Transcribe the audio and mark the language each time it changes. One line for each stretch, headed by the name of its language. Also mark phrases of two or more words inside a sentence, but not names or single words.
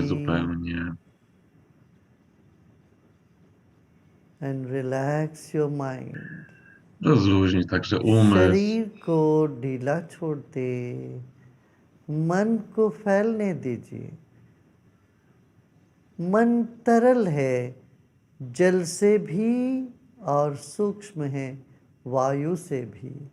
English: body
Polish: zupełnie
English: and relax your mind.
Polish: Rozluźnij także umysł.
Hindi: शरीर को ढीला छोड़ दे, मन को फैलने दीजिए। मन तरल है, जल से भी और सूक्ष्म है, वायु से भी।